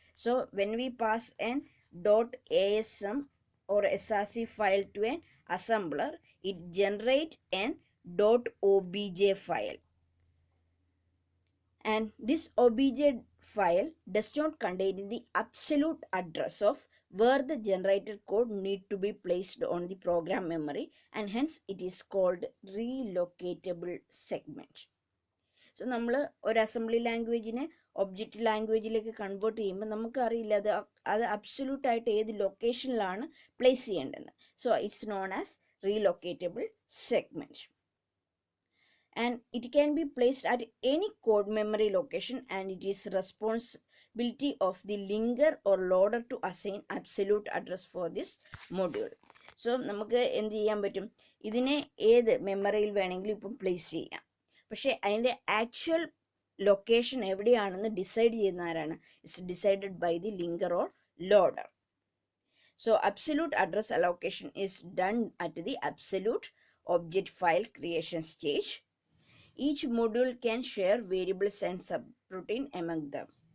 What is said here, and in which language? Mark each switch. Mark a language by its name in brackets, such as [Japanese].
[English] So when we pass an .asm or src file to an assembler, it generates an .obj file, and this obj file does not contain the absolute address of where the generated code need to be placed on the program memory, and hence it is called relocatable segment. [Malayalam] So നമ്മൾ ഒരു assembly ലാംഗ്വേജിനെ object ലാംഗ്വേജിലേക്ക് convert ചെയ്യുമ്പോൾ നമുക്കറിയില്ല അത് absolute ആയിട്ട് ഏത് ലൊക്കേഷനിലാണ് place ചെയ്യേണ്ടതെന്ന്. [English] So it's known as relocatable segment, and it can be placed at any code memory location, and it is responsibility of the linker or loader to assign absolute address for this module. [Malayalam] So നമുക്ക് എന്ത് ചെയ്യാൻ പറ്റും, ഇതിനെ ഏത് മെമ്മറിയിൽ വേണമെങ്കിലും ഇപ്പം place ചെയ്യാം. പക്ഷേ അതിൻ്റെ ആക്ച്വൽ ലൊക്കേഷൻ എവിടെയാണെന്ന് ഡിസൈഡ് ചെയ്യുന്ന ആരാണ്? [English] It's decided by the linker or loader. So absolute address allocation is done at the absolute object file creation stage. Each module can share variables and subroutine among them.